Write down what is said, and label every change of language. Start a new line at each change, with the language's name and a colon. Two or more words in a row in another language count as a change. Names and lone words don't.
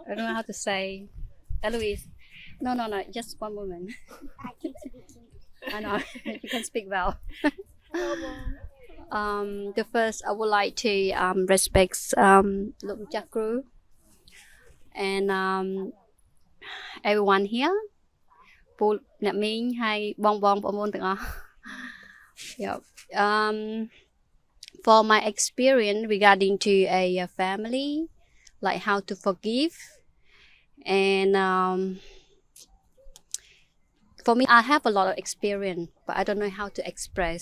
English: I don't know how to say. Eloise. No. Just one moment. I know you can speak well. The first, I would like to respect Luk Jakru and everyone here.
Khmer: ពូអ្នកមីងហើយបងប្អូនទាំងអស់ Yep.
English: For my experience regarding to a family, like how to forgive, and for me, I have a lot of experience, but I don't know how to express.